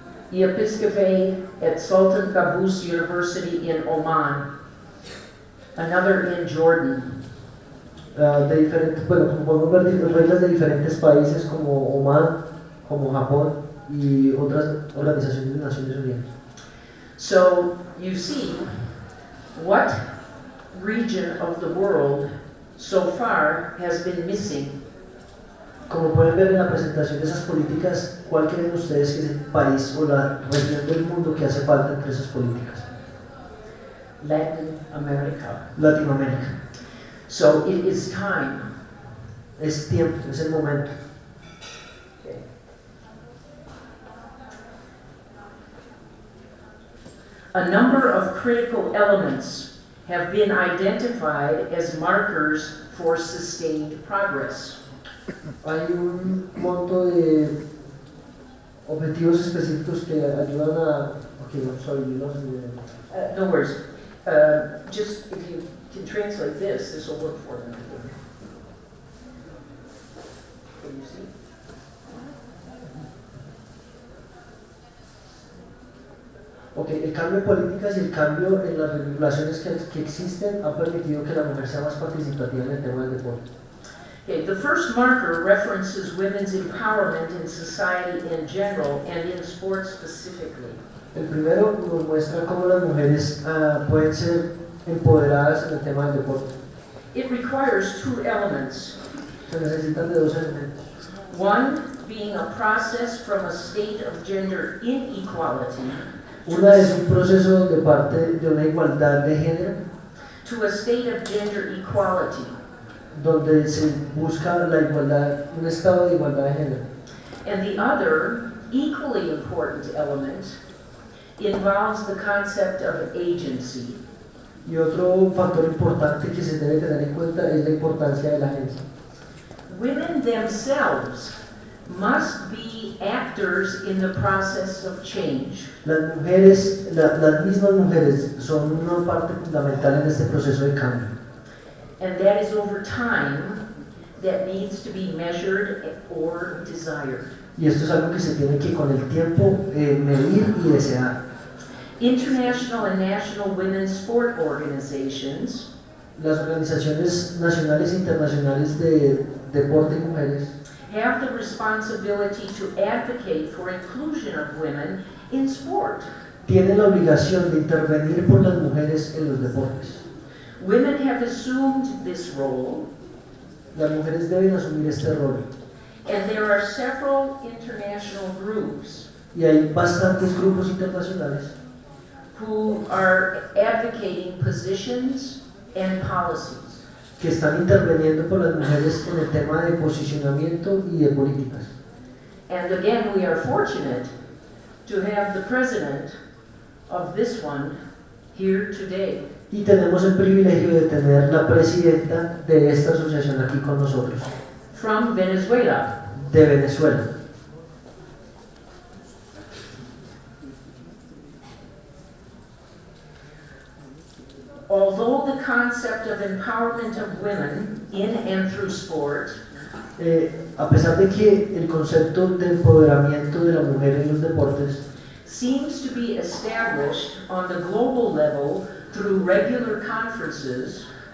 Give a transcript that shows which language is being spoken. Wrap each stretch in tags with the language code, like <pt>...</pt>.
<en>The Episcopate at Sultan Qaboos University in Oman. Another in Jordan.</en> <es>De diferentes, bueno, como podemos ver, reglas de diferentes países como Oman, como Japón y otras organizaciones de Naciones Unidas.</es> <en>So you see what region of the world so far has been missing</en> <es>Como pueden ver en la presentación de esas políticas, ¿cuál creen ustedes que es el país o la región del mundo que hace falta entre esas políticas?</es> <en>Latin America.</en> <es>Latinoamérica.</es> <en>So it is time.</en> <es>Es tiempo, es el momento.</es> <en>Okay. A number of critical elements have been identified as markers for sustained progress.</en> <es>Hay un monto de objetivos específicos que ayudan a...</es> <en>Okay, I'm sorry, you lost me. No worries. Just if you can translate this will work for them. Can you see?</en> <es>Ok, el cambio de políticas y el cambio en las regulaciones que existen ha permitido que la mujer sea más participativa en el tema del deporte.</es> <en>Okay, the first marker references women's empowerment in society in general and in sports specifically.</en> <es>El primero nos muestra cómo las mujeres pueden ser empoderadas en el tema del deporte.</es> <en>It requires two elements.</en> <es>Se necesitan de dos elementos.</es> <en>One being a process from a state of gender inequality</en> <es>Una es un proceso de parte de una igualdad de género,</es> <en>to a state of gender equality.</en> <es>donde se busca la igualdad, un estado de igualdad de género.</es> <en>And the other, equally important element involves the concept of agency.</en> <es>Y otro factor importante que se debe tener en cuenta es la importancia de la agencia.</es> <en>Women themselves must be actors in the process of change.</en> <es>Las mujeres, las mismas mujeres son una parte fundamental en este proceso de cambio.</es> <en>And that is over time that needs to be measured or desired.</en> <es>Y esto es algo que se tiene que con el tiempo medir y desear.</es> <en>International and national women's sport organizations</en> <es>Las organizaciones nacionales e internacionales de deporte y mujeres</es> <en>have the responsibility to advocate for inclusion of women in sport.</en> <es>tienen la obligación de intervenir por las mujeres en los deportes.</es> <en>Women have assumed this role,</en> <es>Las mujeres deben asumir este rol.</es> <en>and there are several international groups</en> <es>Y hay bastantes grupos internacionales</es> <en>who are advocating positions and policies.</en> <es>que están interviniendo por las mujeres en el tema de posicionamiento y de políticas.</es> <en>And again, we are fortunate to have the president of this one here today.</en> <es>Y tenemos el privilegio de tener la presidenta de esta asociación aquí con nosotros,</es> <en>From Venezuela.</en> <es>de Venezuela.</es> <en>Although the concept of empowerment of women in and through sport</en> <es>A pesar de que el concepto de empoderamiento de la mujer en los deportes</es> <en>seems to be established on the global level through regular conferences,</en>